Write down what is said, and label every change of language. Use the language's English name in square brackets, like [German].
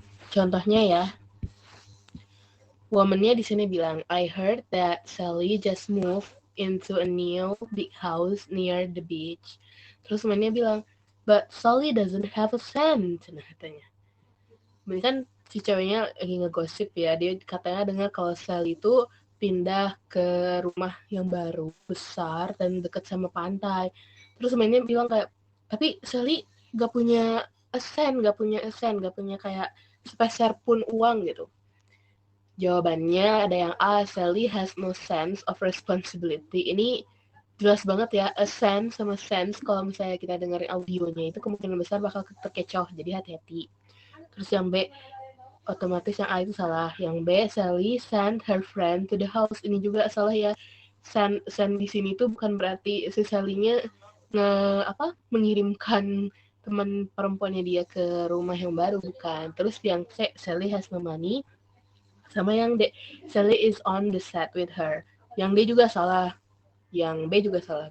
[Indonesian] Contohnya ya, womannya di sini bilang, [English] I heard that Sally just moved into a new big house near the beach. [Indonesian] Terus womannya bilang, [English] but Sally doesn't have a cent. [Indonesian] Nah katanya. Ini kan si ceweknya lagi ngegosip ya, dia katanya dengar kalau Sally itu pindah ke rumah yang baru, besar, dan deket sama pantai. Terus mainnya bilang kayak, tapi Sally gak punya gak punya kayak sepeser pun uang gitu. Jawabannya ada yang A, [English] Sally has no sense of responsibility. [Indonesian] Ini jelas banget ya, a sense sama sense, kalau misalnya kita dengerin audionya itu kemungkinan besar bakal terkecoh, jadi hati-hati. Terus yang B, otomatis yang A itu salah. Yang B, [English] Sally send her friend to the house. [Indonesian] Ini juga salah ya. Send di sini tuh bukan berarti si Sally-nya mengirimkan teman perempuannya dia ke rumah yang baru, bukan. Terus yang C, [English] Sally has no money. [Indonesian] Sama yang D, [English] Sally is on the set with her. [Indonesian] Yang D juga salah. Yang B juga salah.